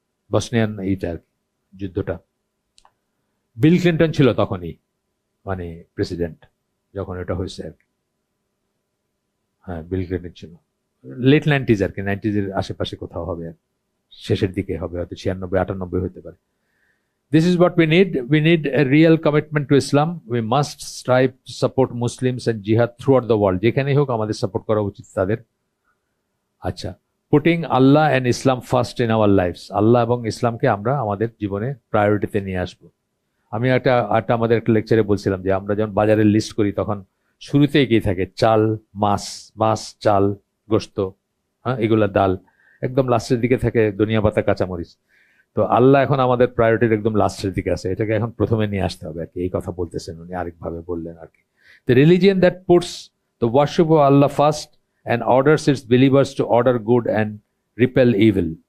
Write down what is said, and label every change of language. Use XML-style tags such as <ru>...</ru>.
<bn>Bosnian এইটা আর কি, যুদ্ধটা. বিল ক্লিন্টন ছিল তখনই মানে প্রেসিডেন্ট যখন এটা হয়েছে আর কি. হ্যাঁ, বিল ক্লিন্টন ছিল. লেট 90s আর কি, 90s-এর আশেপাশে কোথাও হবে, আর শেষের দিকে হবে, হয়তো 96-98 হতে পারে.</bn> <en>This is what we need. We need a real commitment to Islam. We must strive to support Muslims and jihad throughout the world.</en> <bn>যেখানেই হোক আমাদের সাপোর্ট করা উচিত তাদের. আচ্ছা,</bn> <en>Putting Allah and Islam first in our lives.</en> <bn>আল্লাহ এবং ইসলামকে আমরা আমাদের জীবনে প্রায়োরিটিতে নিয়ে আসবো. আমি একটা আমাদের একটা লেকচারে বলছিলাম যে আমরা যখন বাজারের লিস্ট করি তখন শুরুতে এগিয়ে থাকে চাল, মাছ, চাল, গোশত, হ্যাঁ, এগুলা ডাল, একদম লাস্টের দিকে থাকে ধনিয়া পাতা, কাঁচামরিচ. তো আল্লাহ এখন আমাদের প্রায়োরিটির একদম লাস্টের দিকে আছে, এটাকে এখন প্রথমে নিয়ে আসতে হবে আর কি. এই কথা বলতেছেন উনি, আরেকভাবে বললেন আর কি.</bn> <en>The religion that puts the worship of Allah first and orders its believers to order good and repel evil.</en>